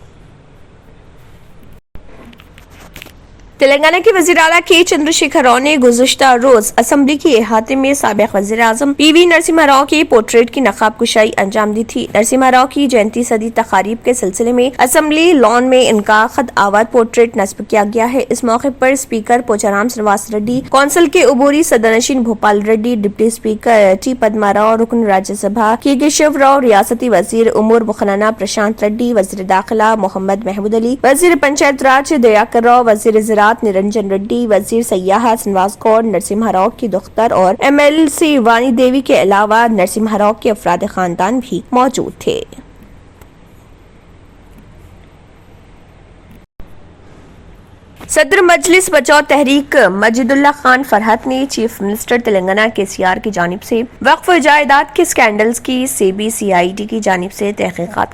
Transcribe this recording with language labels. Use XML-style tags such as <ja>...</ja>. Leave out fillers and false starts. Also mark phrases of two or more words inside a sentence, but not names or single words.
<ur>تلنگانہ کے وزیر اعلیٰ کے چندرشیکھر راؤ نے گزشتہ روز اسمبلی کے احاطے میں سابق وزیر اعظم PV نرسمہا راؤ کے پورٹریٹ کی نقاب کشائی انجام دی تھی۔ نرسمہا راؤ کی جینتی صدی تقاریب کے سلسلے میں اسمبلی لان میں ان کا خط آور پورٹریٹ نصب کیا گیا ہے۔ اس موقع پر اسپیکر پوچارام سروس ریڈی، کونسل کے عبوری صدرنشین بھوپال ریڈی، ڈپٹی اسپیکر ٹی پدما راؤ، رکن راجیہ سبھا کے کیشو راؤ، ریاستی وزیر امور بخنانہ پرشانت ریڈی، وزیر داخلہ محمد محمود علی، وزیر پنچایت راج دیاکر راؤ، وزیر زراعت نرنجن ریڈی، وزیر سیاحت شرنواس گوڑ، نرسمہا راؤ کی دختر اور MLC وانی دیوی کے علاوہ نرسمہا راؤ کے افراد خاندان بھی موجود تھے۔ صدر مجلس بچاؤ تحریک مجید اللہ خان فرحت نے چیف منسٹر تلنگانہ KCR کی جانب سے وقف جائیداد کے سکینڈلز کی CBCID کی جانب سے تحقیقات</ur>